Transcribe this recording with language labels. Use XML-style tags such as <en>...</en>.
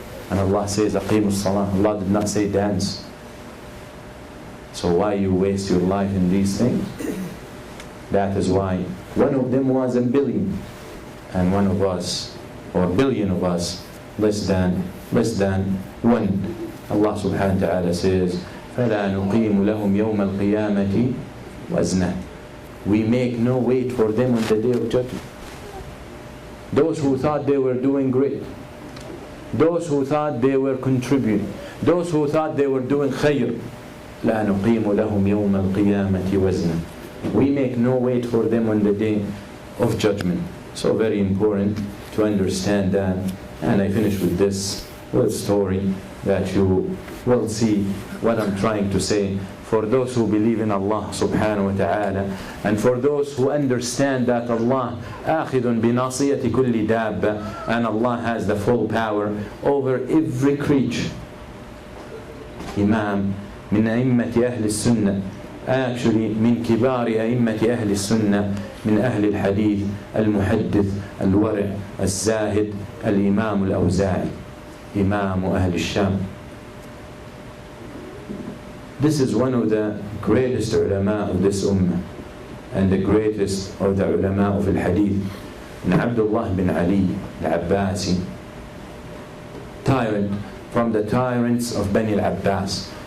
<en>And Allah says</en> <ar>أقيموا الصلاة.</ar> <en>Allah did not say dance. So why you waste your life in these things? That is why one of them was a billion, and one of us, or a billion of us, less than one. Allah subhanahu wa ta'ala says,</en> <ar>فَلَا نُقِيمُ لَهُمْ يَوْمَ الْقِيَامَةِ وَزْنًا.</ar> <en>We make no weight for them on the day of judgment. Those who thought they were doing great, those who thought they were contributing, those who thought they were doing khayr,</en> <ar>لَا نُقِيمُ لَهُمْ يَوْمَ الْقِيَامَةِ وَزْنًا.</ar> <en>We make no weight for them on the day of judgment. So very important to understand that. And I finish with this little story that you will see what I'm trying to say. For those who believe in Allah subhanahu wa ta'ala, and for those who understand that Allah</en> <ar>آخذ بناصية كل دابة,</ar> <en>and Allah has the full power over every creature.</en> <ar>Imam من أئمة أهل السنة, actually من كبار أئمة أهل السنة, من أهل الحديث, المحدث الورع الزاهد, الإمام الأوزاعي, إمام أهل الشام.</ar> <en>This is one of the greatest ulama of this ummah, and the greatest of the ulama of al-hadith, Abdullah bin Ali al-Abbasi, tyrant from the tyrants of Bani al-Abbas.</en>